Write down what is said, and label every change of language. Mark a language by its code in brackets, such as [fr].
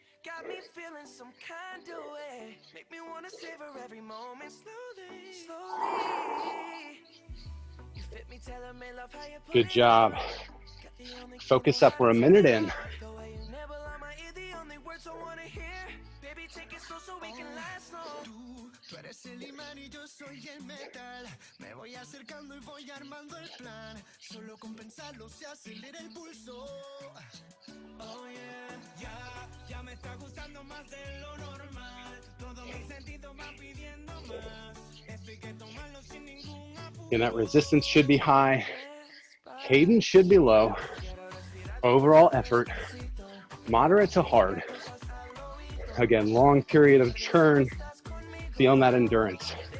[en] Got me feeling some kind of way. Make me wanna savor every moment slowly, slowly. You fit me, telling me love how you put Good job. Focus up, we're a minute in. the way you nibble on my ear, the only words I wanna hear. Baby, take it slow so we can last long. [es] Tú eres el imán y yo soy el metal. Me voy acercando y voy armando el plan. Solo con pensarlo se acelera el pulso. [en] Oh yeah, [es] ya me está gustando más de lo normal. Todos mis sentidos van pidiendo más. Esto hay que tomarlo sin ningún apuro. [en] And that resistance should be high. Cadence should be low. Overall effort, moderate to hard. Again, long period of churn, feeling that endurance.